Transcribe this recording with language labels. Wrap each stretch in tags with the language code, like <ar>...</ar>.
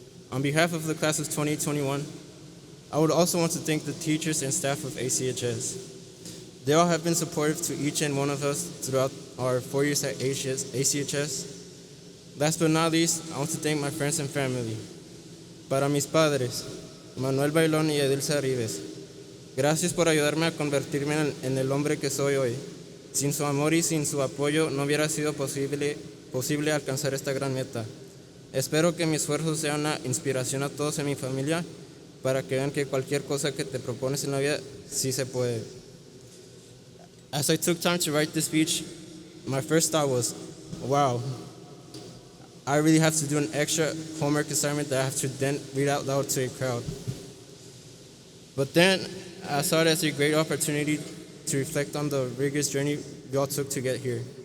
<en>On behalf of the class of 2021, I would also want to thank the teachers and staff of ACHS. They all have been supportive to each and one of us throughout our 4 years at ACHS. Last but not least, I want to thank my friends and family.</en> <es>Para mis padres, Manuel Bailón y Edilza Rives, gracias por ayudarme a convertirme en el hombre que soy hoy. Sin su amor y sin su apoyo no hubiera sido posible alcanzar esta gran meta. Espero que mi esfuerzo sea una inspiración a todos en mi familia para que vean que cualquier cosa que te propones en la vida sí se puede.</es> <en>As I took time to write this speech, my first thought was, wow, I really have to do an extra homework assignment that I have to then read out loud to a crowd. But then I saw it as a great opportunity to reflect on the rigorous journey we all took to get here.</en>